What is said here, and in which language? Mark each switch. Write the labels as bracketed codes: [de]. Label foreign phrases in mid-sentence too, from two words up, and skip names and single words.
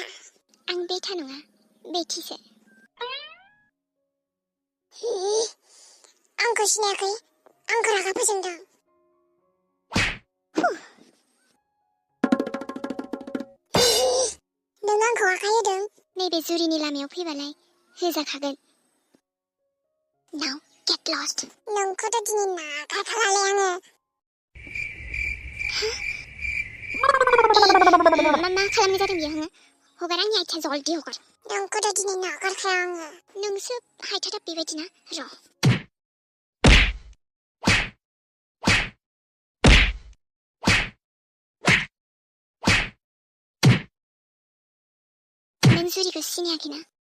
[brx] आं बेथा नङा, बेथिसो। आंखौ सिनायाखै? आंखौ रागा फोजोंदों। नों आंखौ आखाय होदों? नैबे जुरिनि लामायाव फैबालाय होजाखागोन। [en] Now get lost. [brx] नोंखौथ' दिनै नागारखालालै आङो। मा खालामनाय जादों बियो? हगार आंनि आथिया, जल्दि हगार। नोंखौथ' दिनै नागारखाया आङो। नोंसो हायथाथा बेबायदिना, र'। नों जुरिखौ सिनायाखैना?